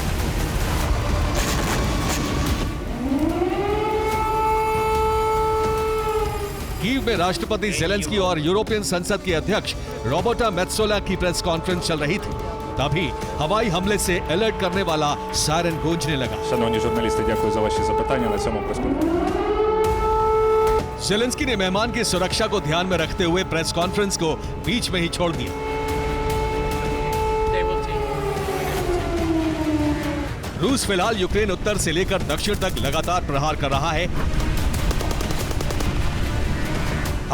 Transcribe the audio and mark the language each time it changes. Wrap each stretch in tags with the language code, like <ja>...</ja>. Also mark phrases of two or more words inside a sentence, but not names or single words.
<hi>कीव में राष्ट्रपति ज़ेलेंस्की और यूरोपियन संसद के अध्यक्ष रॉबर्टा मेत्सोला की</hi> <en>press conference</en> <hi>चल रही थी। तभी हवाई हमले से अलर्ट करने वाला सायरन गूंजने लगा।</hi> <uk>Шановні журналісти, дякую за ваші запитання на цьому прес-конференції.</uk> <hi>ज़ेलेंस्की ने मेहमान की सुरक्षा को ध्यान में रखते हुए</hi> <en>press conference</en> <hi>को बीच में ही छोड़ दिया। रूस फिलहाल यूक्रेन उत्तर से लेकर दक्षिण तक लगातार प्रहार कर रहा है।</hi>